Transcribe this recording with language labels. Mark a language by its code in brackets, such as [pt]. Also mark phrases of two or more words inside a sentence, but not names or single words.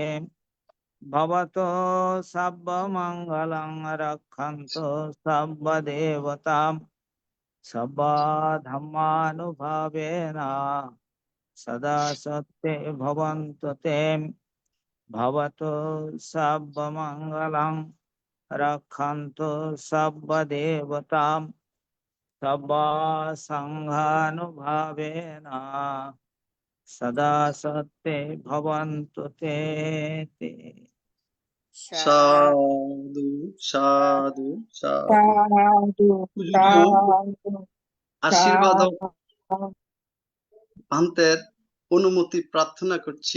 [pi] ভবতু সব্য মঙ্গলং রক্ষন্তু সব্য দেবতাম সব্বা ধম্মানুভাবেন সদা সত্যে ভবন্তু তে। ভবতু সব্য মঙ্গলং রক্ষন্তু সব্য দেবতাম সব্য সংঘানুভাবেন সদা সত্যে ভবন্তু তে তে। সাধু সাধু সাধু। সাধু [bn] পূজনীয় [pi] সাধু [bn] আশীর্বাদ [pi] সাধু। [bn] ভান্তের অনুমতি প্রার্থনা করছি।